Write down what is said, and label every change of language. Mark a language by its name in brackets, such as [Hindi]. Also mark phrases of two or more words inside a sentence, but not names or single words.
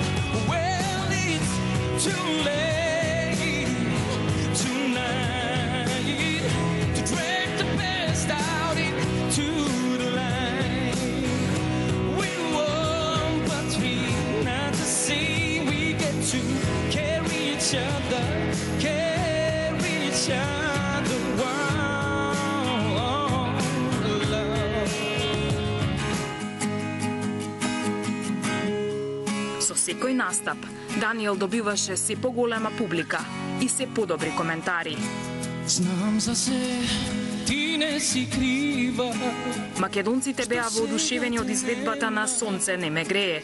[English] Well, it's too late tonight to drag the best out into the light. We won, but we're not the same. We get to carry each other, carry each other. Wow, love. [Macedonian] Со секој настап, Даниел добиваше се поголема публика и се подобри коментари. Знам за се, ти не си крива, Македонците беа воодушевени од изведбата на Сонце не ме грее.